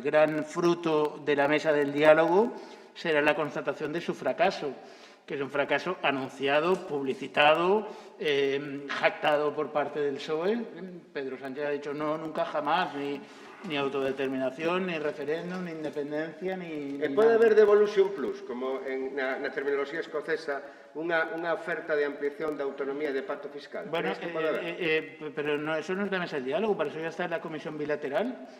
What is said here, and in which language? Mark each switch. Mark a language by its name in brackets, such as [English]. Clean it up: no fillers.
[Spanish] El gran fruto de la mesa del diálogo será la constatación de su fracaso, que es un fracaso anunciado, publicitado, jactado por parte del PSOE. Pedro Sánchez ha dicho no, nunca jamás, ni autodeterminación, ni referéndum, ni independencia, ni... [Galician] pode haber devolution plus, como na terminoloxía escocesa, unha oferta de ampliación da autonomía de pacto fiscal. [Spanish] Bueno, pero no, eso no es la mesa del diálogo, para eso ya está en la comisión bilateral.